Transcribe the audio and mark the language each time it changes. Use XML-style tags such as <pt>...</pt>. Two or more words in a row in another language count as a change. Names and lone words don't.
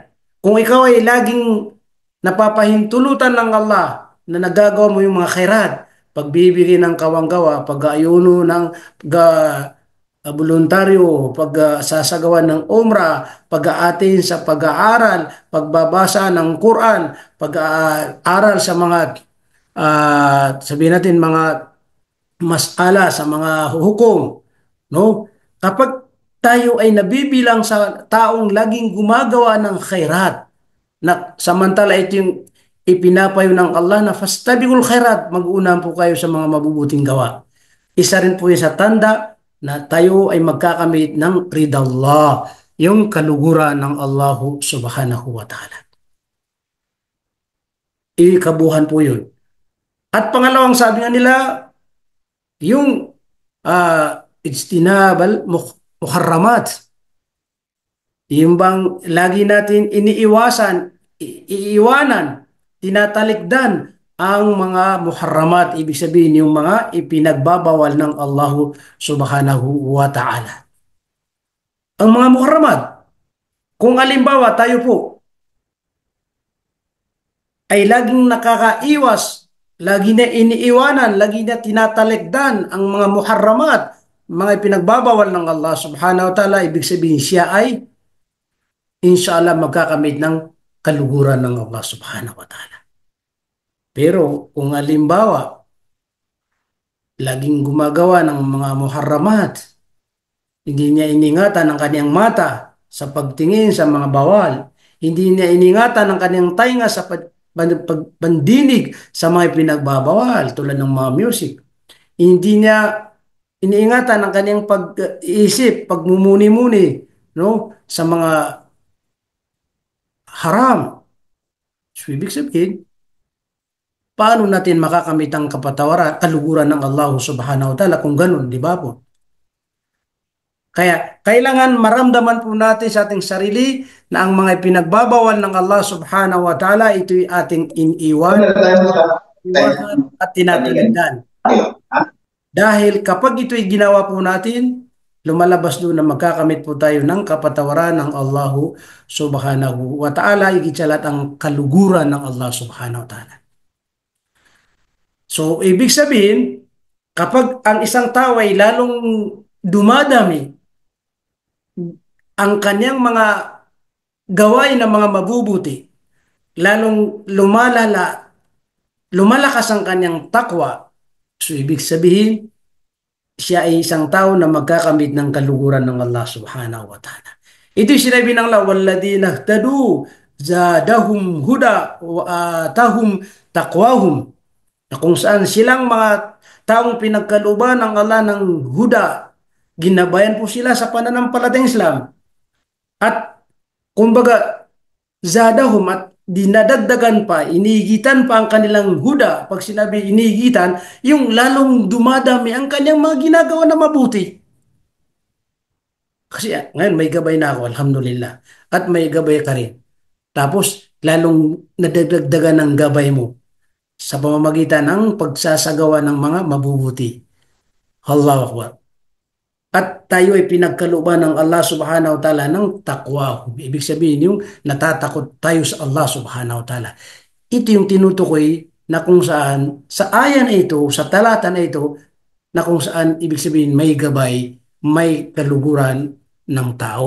<tl>Kung ikaw ay laging napapahintulutan ng Allah na nagagawa mo yung mga khairat, pagbibigay ng kawanggawa, pag-ayuno ng voluntaryo, pagsasagawa ng umrah, pag-aatin sa pag-aaral, pagbabasa ng Quran, pag-aaral sa mga sabihin natin mga masala sa mga hukom, no? Kapag tayo ay nabibilang sa taong laging gumagawa ng khairat, na samantala ito yung ipinapayo ng Allah na</tl> <ar>فاستبقوا الخيرات,</ar> <tl>mag-unahan po kayo sa mga mabubuting gawa. Isa rin po yung sa tanda na tayo ay magkakamit ng ridallah, yung kaluguran ng Allah</tl> <ar>سبحانه وتعالى.</ar> <tl>Ikabuhan po yun. At pangalawang sabi nga nila, yung</tl> <ar>اجتناب المحرمات,</ar> <tl>yung bang lagi natin iniiwasan, iiwanan, tinatalikdan ang mga muharramat, ibig sabihin yung mga ipinagbabawal ng Allah</tl> <ar>سبحانه وتعالى.</ar> <tl>Ang mga muharramat, kung alimbawa tayo po ay laging nakakaiwas, lagi na iniiwanan, lagi na tinatalikdan ang mga muharramat, mga ipinagbabawal ng Allah</tl> <ar>سبحانه وتعالى,</ar> <tl>ibig sabihin siya ay inshallah magkakamit ng kaluguran ng Allah</tl> <ar>سبحانه وتعالى.</ar> <tl>Pero kung halimbawa, laging gumagawa ng mga muharramat, hindi niya iningatan ang kanyang mata sa pagtingin sa mga bawal, hindi niya iningatan ang kanyang tainga sa pagpandinig sa mga pinagbabawal tulad ng mga music, hindi niya iniingatan ang kanyang pag-iisip, pagmumuni-muni, no, sa mga haram. So, ibig sabihin, paano natin makakamit ang kapatawaran, kaluguran ng Allah</tl> <ar>سبحانه وتعالى</ar> <tl>kung ganun, di ba po? Kaya kailangan maramdaman po natin sa ating sarili na ang mga pinagbabawal ng Allah</tl> <ar>سبحانه وتعالى,</ar> <tl>ito'y ating iniiwanan at tinatiligdan. Dahil kapag ito'y ginawa po natin, lumalabas doon na magkakamit po tayo ng kapatawaran ng Allah</tl> <ar>سبحانه وتعالى,</ar> <tl>higit sa lahat ang kaluguran ng Allah</tl> <ar>سبحانه وتعالى.</ar> <tl>So, ibig sabihin, kapag ang isang tao ay lalong dumadami ang kanyang mga gawain ng mga mabubuti, lalong lumalakas ang kanyang takwa, so ibig sabihin, siya ay isang tao na magkakamit ng kaluguran ng Allah</tl> <ar>سبحانه وتعالى.</ar> <tl>Ito'y sinabi ng Allah,</tl> <ar>"والذين اهتدوا زادهم هدى وآتاهم تقواهم."</ar> <tl>Na kung saan silang mga taong pinagkalooban ng Allah ng huda, ginabayan po sila sa pananampalatayang Islam. At kumbaga, zadahum at dinadagdagan pa, inigitan pa ang kanilang huda. Pag sinabi inigitan, yung lalong dumadami ang kanyang mga ginagawa na mabuti. Kasi ngayon may gabay na ako, alhamdulillah. At may gabay ka rin. Tapos, lalong nadagdagan ng gabay mo sa pamamagitan ng pagsasagawa ng mga mabubuti.</tl> <ar>الله أكبر.</ar> <tl>At tayo ay pinagkalooban ng Allah</tl> <ar>سبحانه وتعالى</ar> <tl>ng takwa. Ibig sabihin yung natatakot tayo sa Allah</tl> <ar>سبحانه وتعالى.</ar> <tl>Ito yung tinutukoy na kung saan sa aya na ito, sa talata na ito, na kung saan ibig sabihin may gabay, may kaluguran ng tao.</tl>